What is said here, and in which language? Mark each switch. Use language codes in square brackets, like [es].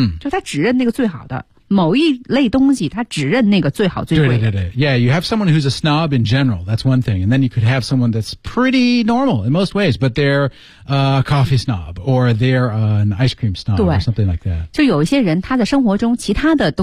[zh] 就他只认那个最好的某一类东西他只认那个最好最贵的。对。 [en] Yeah, you have someone who's a snob in general, that's one thing, and then you could have someone that's pretty normal in most ways, but they're a coffee snob, or they're an ice cream snob, or something like that. [zh] 就有一些人他在生活中其他的东西